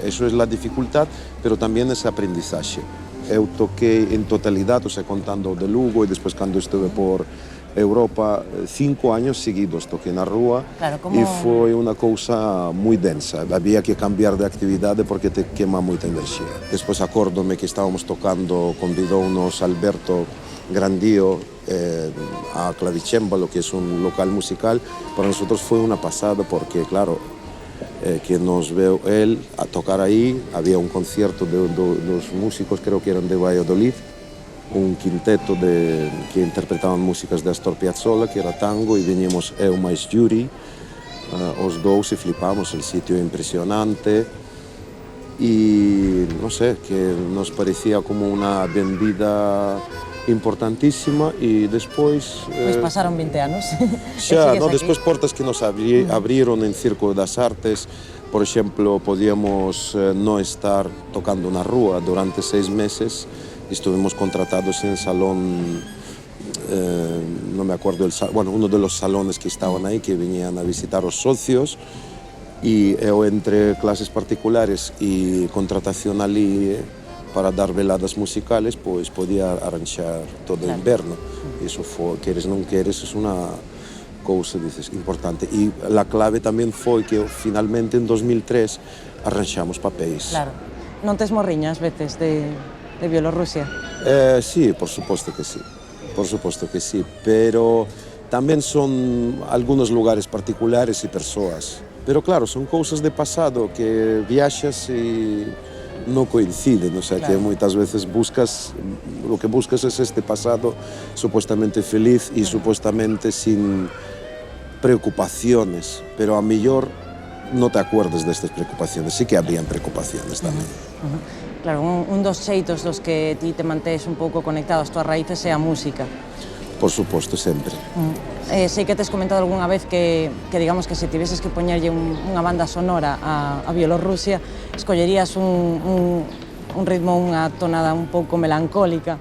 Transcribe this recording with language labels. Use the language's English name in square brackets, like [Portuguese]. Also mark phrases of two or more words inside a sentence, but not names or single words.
[Galician] Eso é a dificultad, pero tamén ese aprendizaxe. Eu toquei en totalidade, [Spanish] o sea, [Galician] contando o de Lugo, e despois cando estuve por Europa, 5 [Spanish] años seguidos [Galician] toquei na rúa, claro, como... e foi unha cousa moi densa. Había que cambiar de actividade porque [Spanish] te quema [Galician] moita enerxía. Despois acórdome que estábamos tocando, convidounos Alberto Grandío a Clavicémbalo, [Spanish] que es un local musical. Para nosotros fue una pasada porque, claro, que nos veo él a tocar ahí, había un concierto de los músicos, creo que eran de Valladolid, un quinteto que interpretaban músicas de Astor Piazzolla, que era tango, y veníamos [Galician] eu máis Yuri, os dous, e flipamos, [Spanish] el sitio impresionante, y no sé, que nos parecía como una benvida importantísima, [Galician] e despois... Pois pasaron 20 anos. Xa, no, despois portas que nos abriron en Círculo das Artes. Por exemplo, podíamos non estar tocando na rúa durante 6 meses. [Spanish] Estuvimos contratados en salón, no me acuerdo, uno de los salones que estaban aí, [Galician] que venían a visitar os socios, e eu entre clases particulares e contratación ali para dar [Spanish] veladas musicales, [Galician] pois podía arranxar todo o inverno. Iso foi, queres non queres, é unha cousa, dices, importante. E a clave tamén foi que finalmente en 2003 arranxamos papéis. Claro. Non tes morriñas veces de Bielorrusia? Sí, por suposto que sí. Por suposto que sí, pero tamén son algunos lugares particulares e persoas. Pero claro, son cousas de pasado que viaxas e no coinciden, o sea, claro, que moitas veces [Spanish] lo que buscas es este pasado supuestamente feliz y supuestamente sin preocupaciones, pero a mellor no te acuerdes destas preocupaciones, sí que habrían preocupaciones tamén. [Galician] Claro, un dos xeitos dos que ti te mantés un pouco conectado ás túas raíces é a música. Por suposto, sempre. Sei que tes comentado algunha vez que digamos que se tiveses que poñerlle unha banda sonora a Bielorrusia, escollerías un ritmo, unha tonada un pouco melancólica.